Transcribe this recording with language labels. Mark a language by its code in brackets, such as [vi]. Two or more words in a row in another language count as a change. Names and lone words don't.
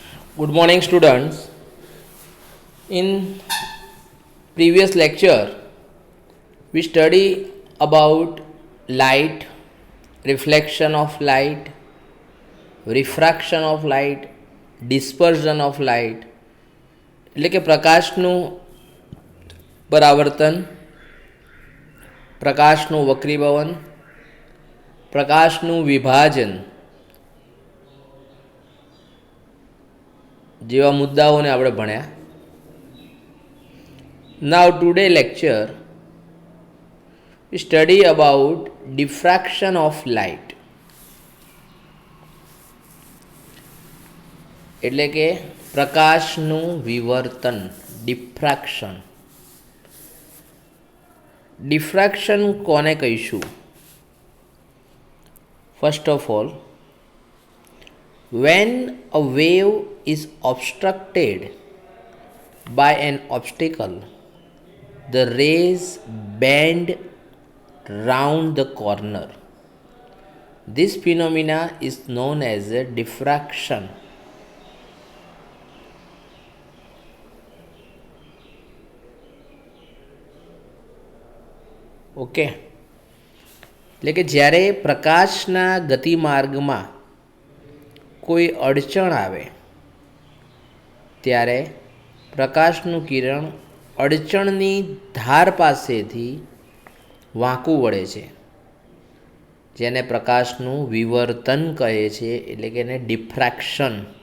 [en] Good morning, students. In previous lecture, we study about light, reflection of light, refraction of light, dispersion of light, [gu] એટલે કે પ્રકાશનું પરાવર્તન, પ્રકાશનું વક્રીભવન, પ્રકાશનું વિભાજન જેવા મુદ્દાઓને આપણે ભણ્યા. [en] now today lecture we study about diffraction of light. [gu] એટલે કે પ્રકાશનું વિવર્તન, ડિફ્રેક્શન. ડિફ્રેક્શન કોને કહીશું? [en] first of all, when a wave is obstructed by an obstacle, the rays bend round the corner. This phenomena is known as a diffraction. [gu] ઓકે, એટલે કે જ્યારે પ્રકાશના ગતિમાર્ગમાં કોઈ અડચણ આવે ત્યારે પ્રકાશનું કિરણ અડચણની ધાર પાસેથી વાંકું વળે છે, જેને પ્રકાશનું વિવર્તન કહે છે, એટલે કે એને ડિફ્રેક્શન.